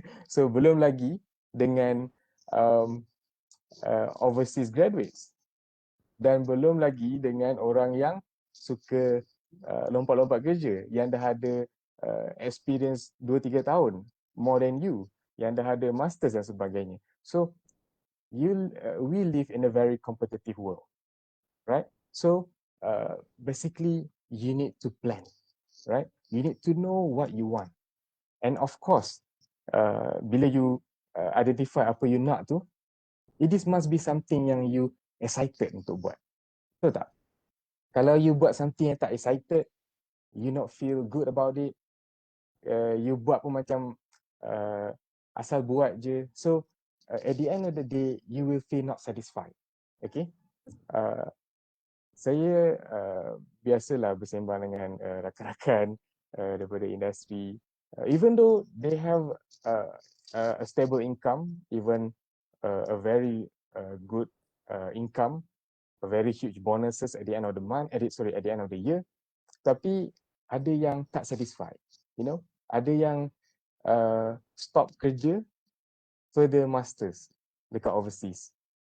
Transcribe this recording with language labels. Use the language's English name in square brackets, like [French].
[Malay] So belum lagi dengan um, overseas graduates, dan belum lagi dengan orang yang suka lompat-lompat kerja, yang dah ada experience 2-3 tahun [English] more than you, [Malay] yang dah ada masters dan sebagainya. [English] So we live in a very competitive world, right? So basically you need to plan, right? You need to know what you want. And of course, bila you identify [Malay] apa you nak tu, [English] it must be something yang you excited untuk buat. [Malay] Betul tak? Kalau you buat something yang tak excited, [English] you not feel good about it, [Malay] you buat pun macam asal buat je. [English] So at the end of the day, you will feel not satisfied. Okay? [Malay] Saya biasalah bersembang dengan rakan-rakan daripada industri. [English] Even though they have a stable income, even a very good income, a very huge bonuses at the end of the month, at the end of the year, [Malay] tapi ada yang tak satisfied, [English] you know, [Malay] ada yang stop kerja further masters dekat overseas.